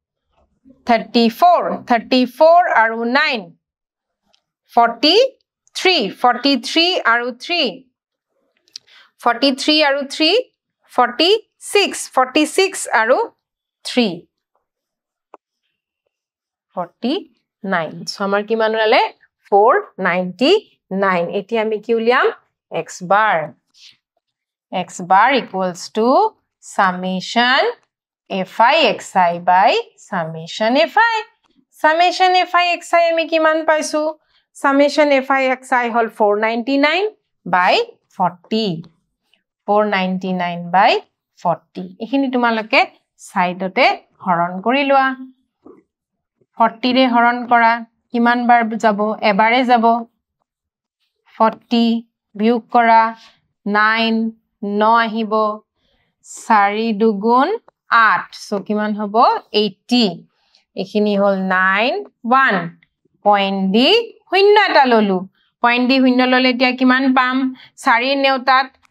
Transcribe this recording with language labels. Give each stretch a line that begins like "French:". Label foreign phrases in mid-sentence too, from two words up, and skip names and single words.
Assamese: 34 34 আৰু 9 43 43 আৰু 3 43 আৰু 3 46 46 আৰু 3 49 সো আমাৰ কিমান ওলালে 499 এতিয়া আমি কি উলিয়াম x
English: bar equals to summation fi xi
Assamese: by
English: summation fi xi
Assamese: আমি কিমান পাইছো summation fi xi হল 499 by 40 499 by 40 এখিনি তোমালকে সাইডতে হৰণ কৰি লোৱা 40 ৰে হৰণ কৰা কিমান বাৰ যাব এবাৰে যাব 40 বিয়োগ কৰা 9 9 আহিব 4 দুগুণ 8 সো কিমান হ'ব 80 এখিনি হল 9 1 পয়েন্ট দি শূন্য এটা ললো পয়েন্ট দি শূন্য ললে এতিয়া কিমান পাম 4 নেউতাত